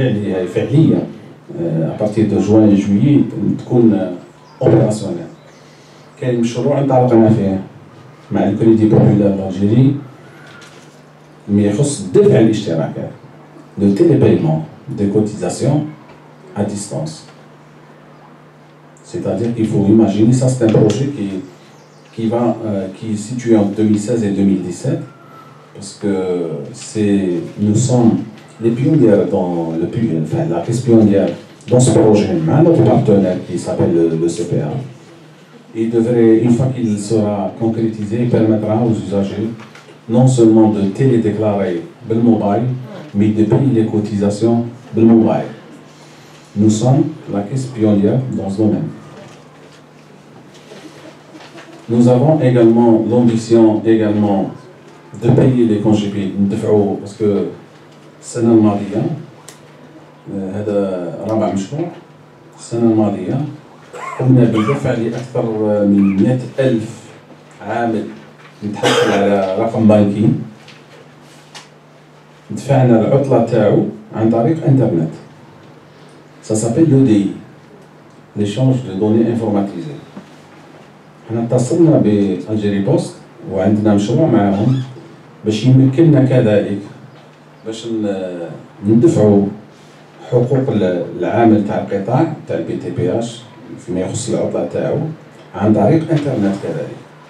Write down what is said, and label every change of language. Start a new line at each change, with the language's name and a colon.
French: À partir de juin et juillet
Arabic: تكون
French: opérationnel.
Arabic: كاين مشروع انطلقنا فيه مع الكريدي بوبولار الجيري اللي يخص دفع الاشتراكات
French: de télépaiement de cotisation à distance. C'est-à-dire qu'il faut imaginer, ça c'est un projet qui est situé entre 2016 et 2017, parce que nous sommes les pionnières dans la caisse pionnière dans ce projet, notre partenaire qui s'appelle le CPA. Il devrait, une fois qu'il sera concrétisé, il permettra aux usagers non seulement de télédéclarer le mobile, mais de payer les cotisations le mobile. Nous sommes la caisse pionnière dans ce domaine. Nous avons également l'ambition de payer les congés parce que
Arabic: السنة الماضية هذا رابع مشروع. السنة الماضية قمنا بالدفع لأكثر من 100,000 عامل نتحصل على رقم بنكي. دفعنا العطلة تاعو عن طريق انترنت.
French: Ça s'appelle l'EDI, l'échange de données informatisées.
Arabic: احنا اتصلنا بألجيري بوست وعندنا مشروع معهم باش يمكننا كذلك باش ندفعوا حقوق العامل تاع القطاع تاع البي تي بي اش فيما يخص العطله تاعو عن طريق انترنت كذلك.